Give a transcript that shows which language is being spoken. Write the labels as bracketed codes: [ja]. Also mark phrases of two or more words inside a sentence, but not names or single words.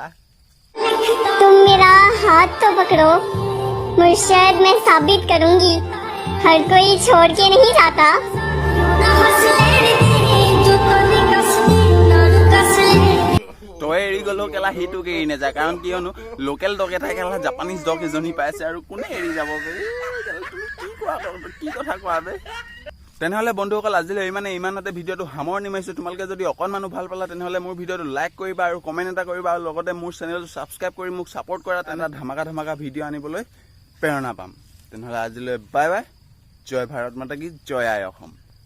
[hi] तुम मेरा हाथ तो पकड़ो मुर्शद मैं साबित करूंगी हर कोई छोड़ के नहीं जाता [as] তই এৰি গ'লেও কেলা সিটোকে এৰি নাযায় কাৰণ কিয়নো [en] local dog [as] এটাই কেলা [en] Japanese dog [as] এজনী পাইছে আৰু কোনে এৰি যাব কি কথা কোৱা বে তেনেহ'লে বন্ধুসকল আজিলৈ ইমানতে ভিডিঅ'টো সামৰণি মাৰিছোঁ তোমালোকে যদি অকণমানো ভাল পালা তেনেহ'লে মোৰ ভিডিঅ'টো লাইক কৰিবা আৰু কমেণ্ট এটা কৰিবা আৰু লগতে মোৰ চেনেলটো ছাবস্ক্ৰাইব কৰি মোক ছাপোৰ্ট কৰা তেনেহ'লে ধামাকা ভিডিঅ' আনিবলৈ প্ৰেৰণা পাম তেনেহ'লে আজিলৈ [en] bye bye [hi] जय भारत माता की जय [as] আই অসম